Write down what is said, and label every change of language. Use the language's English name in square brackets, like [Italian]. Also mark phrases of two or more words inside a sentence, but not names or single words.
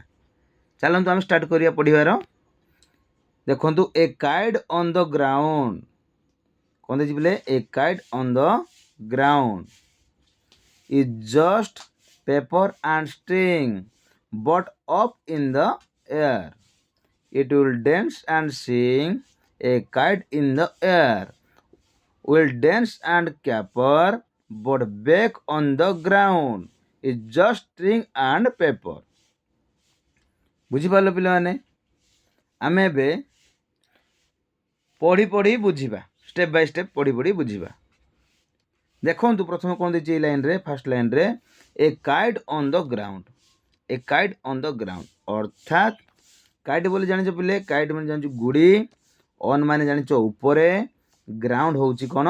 [Odia] ଚାଲନ୍ତୁ ଆମେ ଷ୍ଟାର୍ଟ କରିବା ପଢ଼ିବାର। ଦେଖନ୍ତୁ, [English] a kite on the ground. [Odia] କ'ଣ ଦେଇଛି ପିଲେ? [English] a kite on the ground is just paper and string but up in the air. It will dance and sing. A kite in the air will dance and caper, but back on the ground is just string and paper. [Odia] ବୁଝିପାରିଲ ପିଲାମାନେ? ଆମେ ଏବେ ପଢ଼ି ପଢ଼ି ବୁଝିବା, [English] step by step [Odia] ପଢ଼ି ପଢ଼ି ବୁଝିବା। ଦେଖନ୍ତୁ ପ୍ରଥମେ କ'ଣ ଦେଇଛି ଏଇ ଲାଇନ୍ରେ, ଫାର୍ଷ୍ଟ ଲାଇନ୍ରେ [English] a kite on the ground. a kite on the ground [Odia] ଅର୍ଥାତ୍ କାଇଟ୍ ବୋଲି ଜାଣିଛ ପିଲେ, କାଇଟ୍ ମାନେ ଜାଣିଛୁ ଗୁଡ଼ି, ଅନ୍ ମାନେ ଜାଣିଛ ଉପରେ, ଗ୍ରାଉଣ୍ଡ ହେଉଛି କ'ଣ?